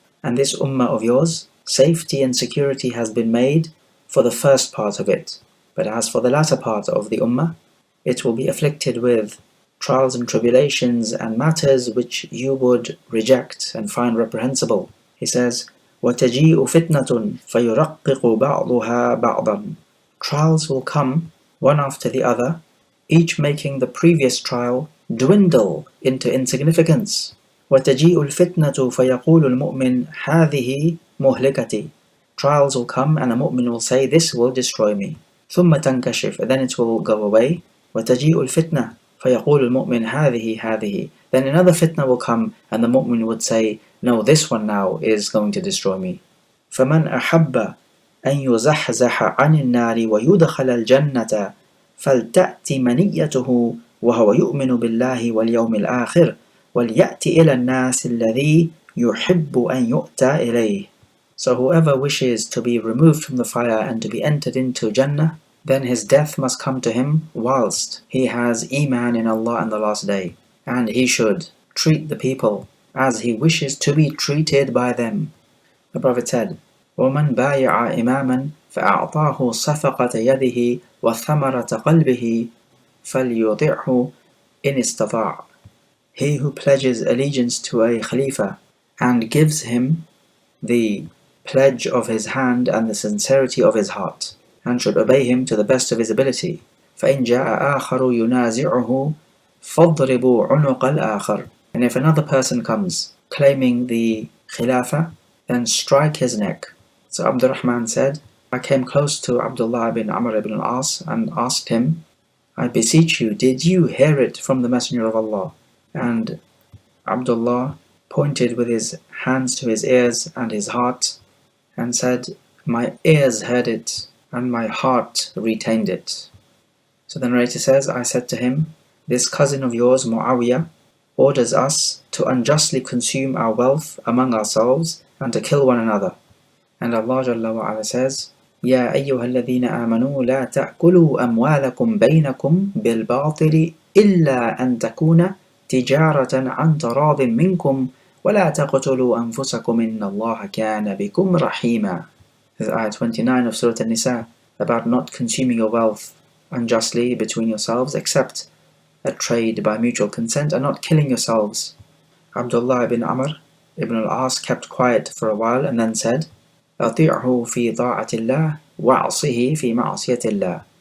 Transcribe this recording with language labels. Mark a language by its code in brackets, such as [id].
[en] And this ummah of yours, safety and security has been made for the first part of it. But as for the latter part of the ummah, it will be afflicted with trials and tribulations and matters which you would reject and find reprehensible. He says, [ar] وَتَجِيءُ فِتْنَةٌ فَيُرَقِّقُ بَعْضُهَا بَعْضًا. [en] Trials will come one after the other, each making the previous trial dwindle into insignificance. [ar] وَتَجِيءُ الْفِتْنَةُ فَيَقُولُ الْمُؤْمِنُ هَذِهِ مُهْلِكَتِي. [en] Trials will come and a mu'min will say, this will destroy me. [ar] ثُمَّ تَنْكَشِفْ. [en] Then it will go away. [ar] وَتَجِيءُ الْفِتْنَةُ فَيَقُولُ الْمُؤْمِنُ هَذِهِ. [en] Then another fitna will come and the mu'min would say, no, this one now is going to destroy me. [ar] فَمَنْ أَحَبَّ أَنْ يُزَحْزَحَ عَنِ النَّارِ وَيُدْخَلَ الْجَنَّةَ فَلْتَأْتِ مَنِيَّتُهُ وَهُوَ يُؤْمِنُ بِاللَّهِ وَالْيَوْمِ الْآخِرِ وَلْيَأْتِ إِلَى النَّاسِ الَّذِي يُحِبُّ أَنْ يُؤْتَى إِلَيْهِ. [en] So whoever wishes to be removed from the fire and to be entered into Jannah, then his death must come to him whilst he has Iman in Allah and the last day. And he should treat the people as he wishes to be treated by them. The Prophet said, [ar] وَمَنْ بَايَعَ إِمَامًا فَأَعْطَاهُ صَفَقَةَ يَدِهِ وَثَمَرَةَ قَلْبِهِ فَلْيُطِعْهُ إِنِ اسْتَطَاعَ. [en] He who pledges allegiance to a Khalifa and gives him the pledge of his hand and the sincerity of his heart, and should obey him to the best of his ability. [ar] فَإِنْ جَاءَ آخَرُ يُنَازِعُهُ فَاضْرِبُوا عُنُقَ الْآخَرِ. [en] And if another person comes claiming the Khilafah, then strike his neck. So Abdurrahman said, I came close to Abdullah ibn Amr ibn al-As and asked him, I beseech you, did you hear it from the Messenger of Allah? And Abdullah pointed with his hands to his ears and his heart and said, my ears heard it and my heart retained it. So the narrator says, I said to him, this cousin of yours, Muawiyah, orders us to unjustly consume our wealth among ourselves and to kill one another. And Allah Jalla wa Ala says, [ar] يَا أَيُّهَا الَّذِينَ آمَنُوا لَا تَأْكُلُوا أَمْوَالَكُمْ بَيْنَكُمْ بِالْبَاطِلِ إِلَّا أَن تَكُونَ تجارة عن تراض منكم ولا تقتلوا أنفسكم إن الله كان بكم رحيما. [en] This is ayah 29 of Surah An-Nisa, about not consuming your wealth unjustly between yourselves except a trade by mutual consent, and not killing yourselves. Abdullah ibn Amr ibn al-As kept quiet for a while and then said, [ar] أطيعه في طاعة الله وعصه في معصية الله.